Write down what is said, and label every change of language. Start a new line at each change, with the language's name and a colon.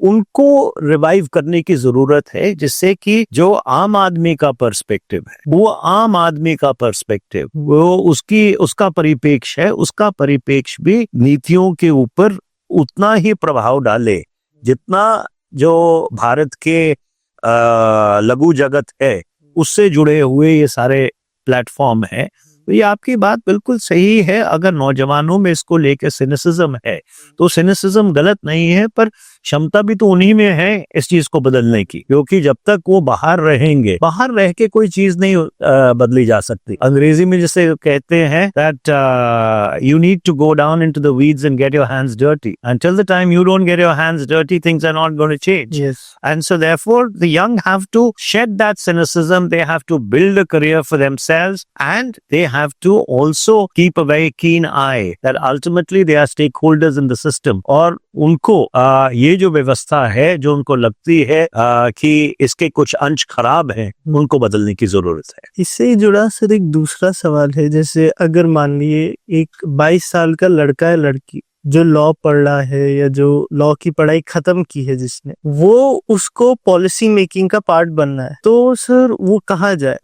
Hindi: उनको रिवाइव करने की जरूरत है, जिससे कि जो आम आदमी का पर्सपेक्टिव है, वो आम आदमी का पर्सपेक्टिव, वो उसका परिप्रेक्ष्य है, उसका परिप्रेक्ष्य भी नीतियों के ऊपर उतना ही प्रभाव डाले जितना जो भारत के लघु जगत है उससे जुड़े हुए ये सारे प्लेटफॉर्म हैं। तो ये आपकी बात बिल्कुल सही है। अगर नौजवानों में इसको लेके सिनिसिज्म है, तो सिनिसिज्म गलत नहीं है, पर क्षमता भी तो उन्हीं में है इस चीज को बदलने की, क्योंकि जब तक वो बाहर रहेंगे, बाहर रह के कोई चीज नहीं बदली जा सकती। अंग्रेजी में जैसे कहते हैं
English: that you need to go down into the weeds and get your hands dirty. Until the time you don't get your hands dirty, things are not going to change. Yes. And so therefore the young have to shed that cynicism, they have to build a career for themselves, and they have to also keep a very keen eye that ultimately they are stakeholders in the system.
Hindi: और उनको ये जो व्यवस्था है, जो उनको लगती है कि इसके कुछ अंश खराब हैं, उनको बदलने की जरूरत है। इससे जुड़ा सर एक दूसरा सवाल है, जैसे अगर मान लिए एक 22 साल का लड़का है, लड़की जो लॉ पढ़ रहा है या जो लॉ की पढ़ाई खत्म की है जिसने, वो उसको पॉलिसी मेकिंग का पार्ट बनना है, तो सर वो कहाँ जाए?